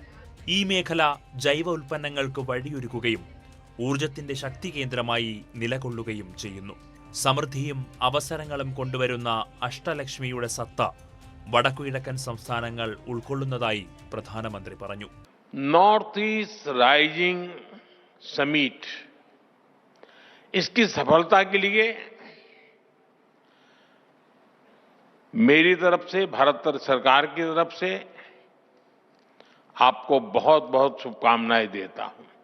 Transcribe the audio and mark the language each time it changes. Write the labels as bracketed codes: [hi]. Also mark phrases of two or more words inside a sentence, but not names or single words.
[ml] ഈ മേഖല ജൈവ ഉൽപ്പന്നങ്ങൾക്ക് വഴിയൊരുക്കുകയും ഊർജത്തിന്റെ ശക്തി കേന്ദ്രമായി നിലകൊള്ളുകയും ചെയ്യുന്നു. സമൃദ്ധിയും അവസരങ്ങളും കൊണ്ടുവരുന്ന അഷ്ടലക്ഷ്മിയുടെ സത്ത വടക്കുകിഴക്കൻ സംസ്ഥാനങ്ങൾ ഉൾക്കൊള്ളുന്നതായി പ്രധാനമന്ത്രി പറഞ്ഞു. [hi] नॉर्थ ईस्ट राइजिंग समिट इसकी सफलता के लिए मेरी तरफ से, भारत सरकार की तरफ से आपको बहुत बहुत शुभकामनाएं देता हूं.